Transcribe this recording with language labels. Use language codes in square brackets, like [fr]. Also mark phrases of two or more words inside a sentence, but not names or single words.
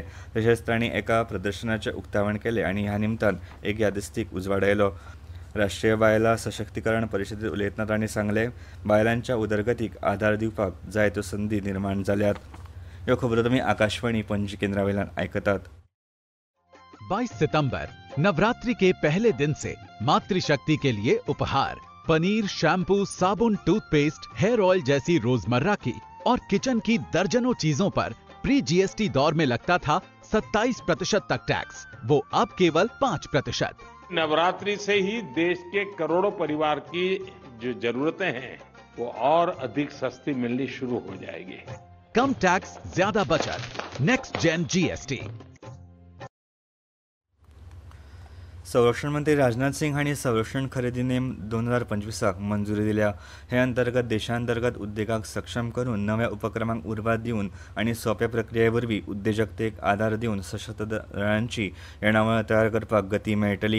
[kok] तशेंच तांणी एका प्रदर्शनाचें उक्तावण केलें आनी ह्या निमतान एक यादस्तीक उजवाडायलो. राष्ट्रीय बायलां सशक्तीकरण परिशदेंत उलयतना तांणी सांगलें, बायलांच्या उदरगतीक आदार दिवपाक जाय त्यो संदी निर्माण जाल्यात. ह्यो खबरो तुमी आकाशवाणी पणजी केंद्रा वयल्यान आयकतात. [hi] 22 सितंबर नवरात्रि के पहले दिन से मातृशक्ति के लिए उपहार पनीर, शैम्पू, साबुन, टूथपेस्ट, [en] hair oil [hi] जैसी रोजमर्रा की और किचन की दर्जनों चीजों पर [en] pre GST [hi] दौर में लगता था 27% तक टैक्स, वो अब केवल 5%। नवरात्रि से ही देश के करोड़ों परिवार की जो जरूरतें हैं वो और अधिक सस्ती मिलनी शुरू हो जाएगी। कम टैक्स, ज्यादा बचत, [en] next gen [hi] जीएसटी। [kok] संरक्षण मंत्री राजनाथ सिंग हांणी संरक्षण खरेदी नेम 2025 मंजुरी दिल्या. हे अंतर्गत देशांतर्गत उद्देगाक सक्षम करून नव्या उपक्रमांक उर्बा दिवन आनी सोंप्या प्रक्रिये वरवीं उद्देजकतेक आदार दिवन सशस्त्र दळांची येणावळ तयार करपाक गती मेळटली.